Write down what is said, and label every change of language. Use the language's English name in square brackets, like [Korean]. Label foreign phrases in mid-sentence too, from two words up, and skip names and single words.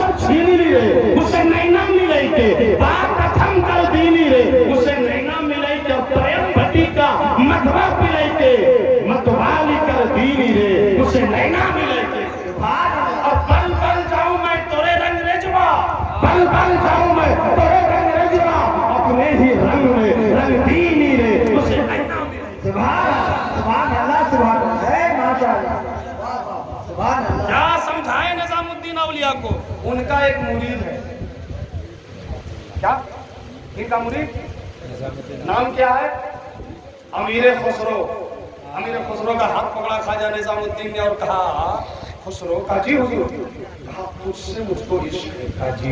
[Hindi] छीन रे उसे नैना मिले के बात कथम कर दीनी रे उसे नैना मिले के प्रेम भटी का मधवा पिले के मतवाली कर दीनी रे उसे नैना मिले के और पल पल जाऊं मैं तोरे रंग रेजवा पल पल जाऊं मैं तोरे रंग रेजवा अपने ही रंग में रंग दीनी रे उसे नैना मिले। [Arabic] سبحان الله سبحان الله ما شاء الله سبحان الله. [Hindi] क्या समझाए निजामुद्दीन औलिया को? उनका एक मुरीद है, क्या इनका मुरीद नाम क्या है? अमीर खुसरो। अमीर खुसरो का हाथ पकड़ा ख्वाजा निजामुद्दीन ने और कहा खुसरो काजी हुजूर, कहा तुझसे मुझको इश्क है काजी